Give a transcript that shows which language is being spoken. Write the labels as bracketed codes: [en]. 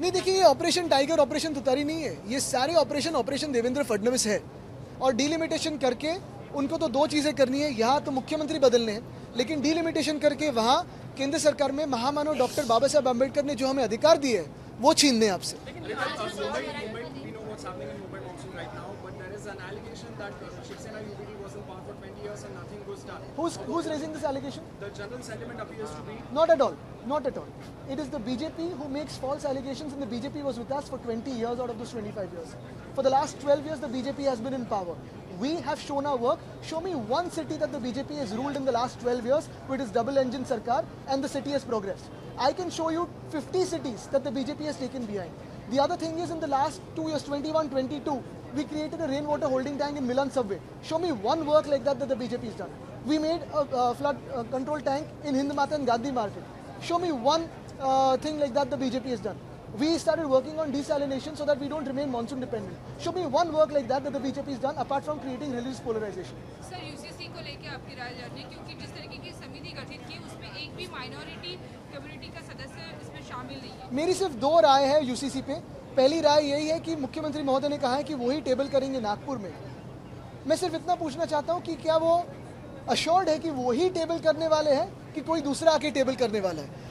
[hi] नहीं, देखिए, ये ऑपरेशन टाइगर, ऑपरेशन तुतारी नहीं है। ये सारे ऑपरेशन देवेंद्र फडणवीस है। और डिलिमिटेशन करके उनको तो दो चीज़ें करनी है, यहाँ तो मुख्यमंत्री बदलने हैं, लेकिन डिलिमिटेशन करके वहाँ केंद्र सरकार में महामानव डॉक्टर बाबा साहब अम्बेडकर ने जो हमें अधिकार दिए हैं वो छीनने आपसे। [en] What's happening in Mumbai monsoon right now, but there is an allegation that Shiv Sena UBD was in power for 20 years and nothing was done. Who's raising this allegation? The general sentiment appears to be Not at all. Not at all. It is the BJP who makes false allegations, and the BJP was with us for 20 years out of those 25 years. For the last 12 years, the BJP has been in power. We have shown our work. Show me one city that the BJP has ruled in the last 12 years with its double-engine sarkar and the city has progressed. I can show you 50 cities that the BJP has taken behind. The other thing is, in the last 2 years, 21-22, we created a rainwater holding tank in Milan subway. Show me one work like that the BJP has done. We made a flood control tank in Hind Mata and Gandhi Market. Show me one thing like that the BJP has done. We started working on desalination so that we don't remain monsoon dependent. Show me one work like that the BJP has done apart from creating religious polarization. [hi] Sir UCC को लेके आपकी राय जाननी है, क्योंकि जिस तरीके की समिति गठित की उसमें एक भी माइनॉरिटी कम्युनिटी का सदस्य इसमें शामिल नहीं है। मेरी सिर्फ दो राय है यूसीसी पे। पहली राय यही है कि मुख्यमंत्री महोदय ने कहा है कि वही टेबल करेंगे नागपुर में। मैं सिर्फ इतना पूछना चाहता हूँ कि क्या वो अश्योर्ड है कि वही टेबल करने वाले हैं कि कोई दूसरा आके टेबल करने वाला है।